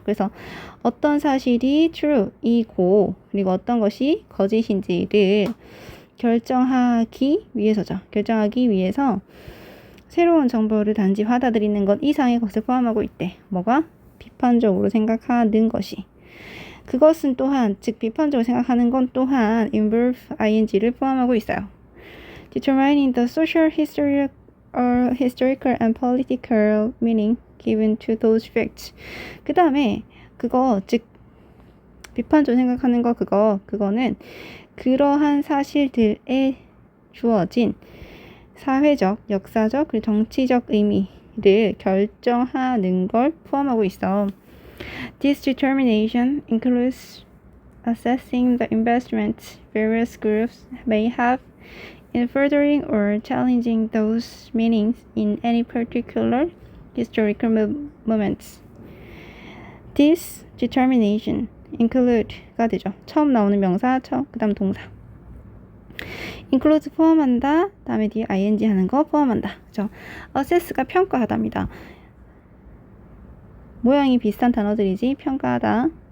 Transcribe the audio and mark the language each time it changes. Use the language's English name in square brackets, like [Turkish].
[Korean] 그래서 어떤 사실이 true이고 그리고 어떤 것이 거짓인지를 결정하기 위해서죠. 결정하기 위해서 새로운 정보를 단지 받아들이는 것 이상의 것을 포함하고 있대. 뭐가? 비판적으로 생각하는 것이. 그것은 또한, 즉 비판적으로 생각하는 건 또한 involve ing를 포함하고 있어요. [English] determining the social, historical and political meaning given to those facts. [Korean] 그 다음에 그거, 즉 비판적으로 생각하는 거 그거는 그러한 사실들에 주어진 사회적, 역사적, 그리고 정치적 의미를 결정하는 걸 포함하고 있어. [English] This determination includes assessing the investments various groups may have in furthering or challenging those meanings in any particular historical moments. This determination include [Korean] 가 되죠. 처음 나오는 명사, 그 다음 동사. include 포함한다. 다음에 뒤에 ing 하는 거 포함한다. 그죠? assess가 평가하다입니다. 모양이 비슷한 단어들이지 평가하다.